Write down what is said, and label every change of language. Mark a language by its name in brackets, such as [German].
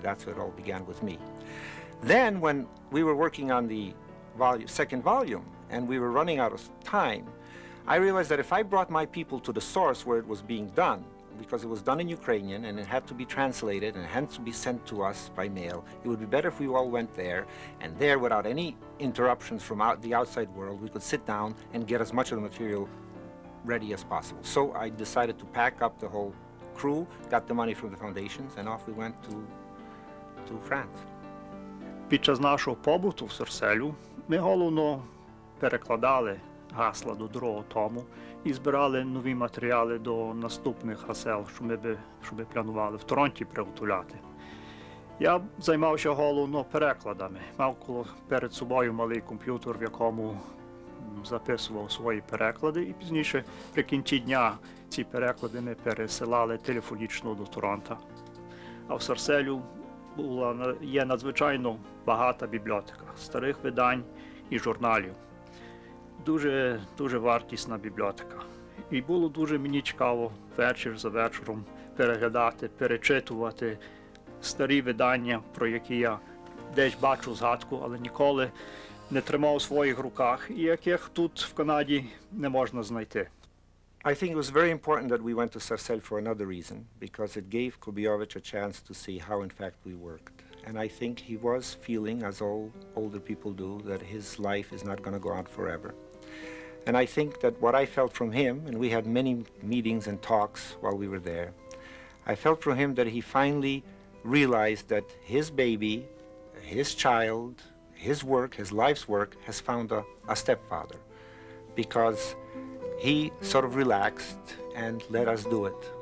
[English] That's how it all began with me. Then, when we were working on the second volume, and we were running out of time, I realized that if I brought my people to the source where it was being done, because it was done in Ukrainian, and it had to be translated, and it had to be sent to us by mail, it would be better if we all went there, and there, without any interruptions from the outside world, we could sit down and get as much of the material ready as possible. So I decided to pack up the whole crew, got the money from the foundations, and off we went to France. [Ukrainian] Під час нашого побуту в Сарселю ми головно перекладали гасла до другого тому і збирали нові матеріали до наступних гасел, що ми планували в Торонті приготувати. Я займався головно перекладами. Мав перед собою малий комп'ютер, в якому записував свої переклади, і пізніше, при кінці дня, ці переклади ми пересилали телефонічно до Торонто. А в Сарселю є надзвичайно багата бібліотека старих видань і журналів. Дуже вартісна бібліотека. І було дуже мені цікаво вечір за вечором переглядати, перечитувати старі видання, про які я десь бачу згадку, але ніколи не тримав у своїх руках, і яких тут в Канаді не можна знайти. [English] I think it was very important that we went to Sarcelles for another reason, because it gave Kubiovich a chance to see how in fact we worked. And I think he was feeling, as all older people do, that his life is not going to go on forever. And I think that what I felt from him, and we had many meetings and talks while we were there, I felt from him that he finally realized that his baby, his child, his work, his life's work, has found a stepfather, because he sort of relaxed and let us do it.